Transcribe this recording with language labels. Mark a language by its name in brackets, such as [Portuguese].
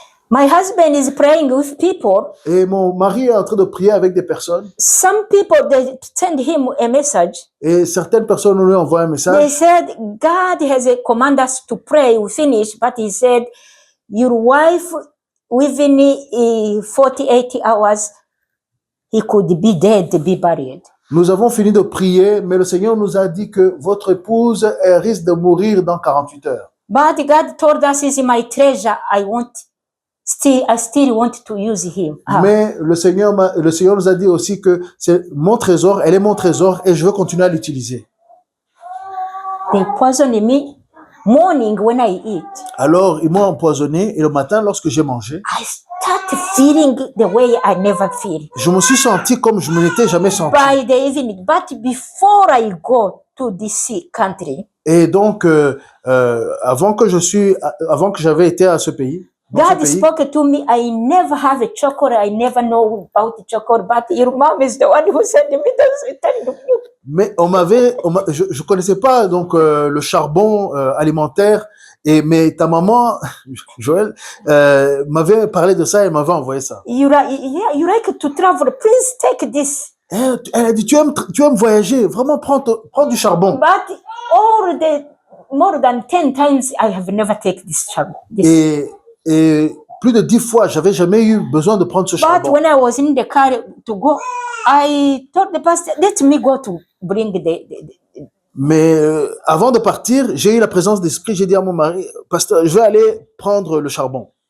[English] My husband is praying with people. [French] Et mon mari est en train de prier avec des personnes. [English] Some people, they send him a message. [French] Et certaines personnes lui envoient un [English] They [French] message. [English] said, God has commanded us to pray. We finish, but he said, your wife, within 48 hours, he could be dead, be buried. [French] Nous avons fini de prier, mais le Seigneur nous a dit que votre épouse elle risque de mourir dans 48 heures. [English] But God told us, is my treasure. I still want to use him. [French] Mais le Seigneur nous a dit aussi que c'est mon trésor, elle est mon trésor et je veux continuer à l'utiliser. [English] They poisoned me morning when I eat. [French] Alors, ils m'ont empoisonné et le matin, lorsque j'ai mangé, [English] I start feeling the way I never feel. [French] je me suis senti comme je ne m'étais jamais senti. [English] By the evening, but before I go to this country, [French] Et donc, avant que j'avais été à ce pays, dans ce [English] God [French] pays, [English] spoke to me. I never have a chocolate. I never know about chocolate, but your mom is the one who sent me this. [French] mais je connaissais pas donc le charbon alimentaire. Mais ta maman, Joël, m'avait parlé de ça et m'avait envoyé ça. [English] You like to travel? Please take this. [French] Elle a dit, tu aimes voyager, vraiment prends du charbon. [English] But more than 10 times, I have never taken this charbon. [French] Et plus de 10 fois, j'avais jamais eu besoin de prendre ce [English] But [French] charbon. [English] when I was in the car to go, I told the pastor, let me go to bring the [French] Mais avant de partir, j'ai eu la présence d'esprit. J'ai dit à mon mari, pasteur, je vais aller prendre le charbon.